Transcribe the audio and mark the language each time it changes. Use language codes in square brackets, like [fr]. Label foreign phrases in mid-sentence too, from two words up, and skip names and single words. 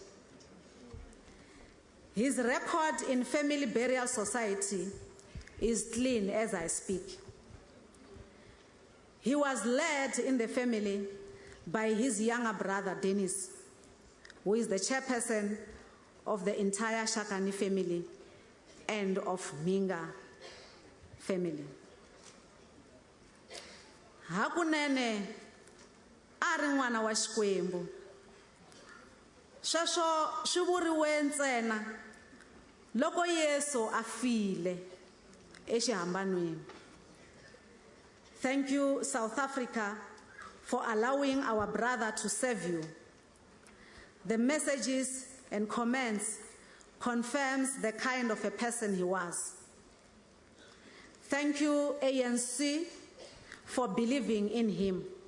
[en] His record in Family Burial Society is clean as I speak. He was led in the family by his younger brother, Dennis, who is the chairperson of the entire Shakani family and of Minga family. [ts] Hakunene ari n'wana wa Xikwembu. Sweswo swi vuriwe ntsena loko Yesu a file exihambanweni. [en] Thank you, South Africa, for allowing our brother to serve you. The messages and comments confirms the kind of a person he was. Thank you, ANC, for believing in him.